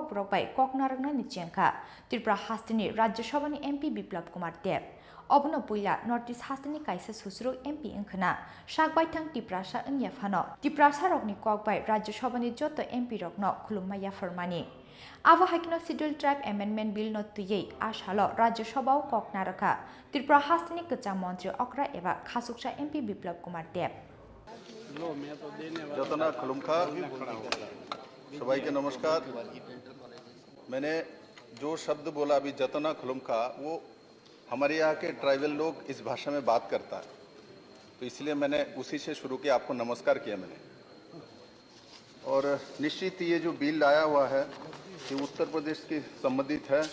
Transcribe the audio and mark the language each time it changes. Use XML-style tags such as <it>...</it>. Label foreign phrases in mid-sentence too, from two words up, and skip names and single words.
<trp>ब्रकबाय कक नारंगना निचेंखा त्रिपुरा हास्तिनि राज्यसभानि एमपी बिप्लब कुमार देव अबनो पुइला नर्थ इस्ट हास्तिनि काइसा सुसुरु एमपी इंखना शाकबायथां तिप्रासा याफानो तिप्रासा रकनि ककबाय राज्यसभानि जत एमपी रकनो खुलुममाया फरमानि आबो हाइकनो</trp> <en>Schedule Tribe Amendment Bill</en> <trp>न तुयै आशालो राज्यसभाव कक नारका त्रिपुरा हास्तिनि कच्चा मंत्री अक्रा एबा खासुकसा एमपी बिप्लब कुमार देव जतना खुलुमखा</trp> <hi>सबाई के नमस्कार। मैंने जो शब्द बोला अभी</hi> <trp>जतना खुलुमखा</trp> <hi>वो हमारे यहाँ के ट्राइबल लोग इस भाषा में बात करता है, तो इसलिए मैंने उसी से शुरू किया, आपको नमस्कार किया मैंने। और निश्चित ये जो बिल आया हुआ है ये उत्तर प्रदेश के संबंधित है।</hi>